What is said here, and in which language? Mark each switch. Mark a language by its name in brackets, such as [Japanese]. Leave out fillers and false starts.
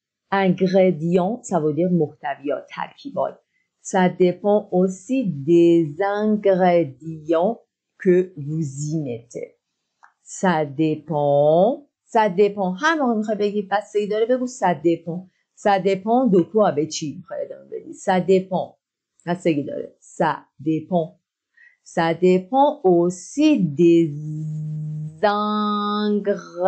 [French] Ingrédients, ça veut dire [Persian] محتویات، ترکیبات. [French] Ça dépend aussi des ingrédients que vous y mettez. Ça dépend. [Persian] هر موقع میخوای بگی بستگی داره بگو [French] ça dépend. Ça dépend de quoi؟ [Persian] به چی میخوای ادامه بدی؟ [French] Ça dépend. [Persian] بستگی داره. [French] Ça dépend. Ça dépend aussi des ingrédients.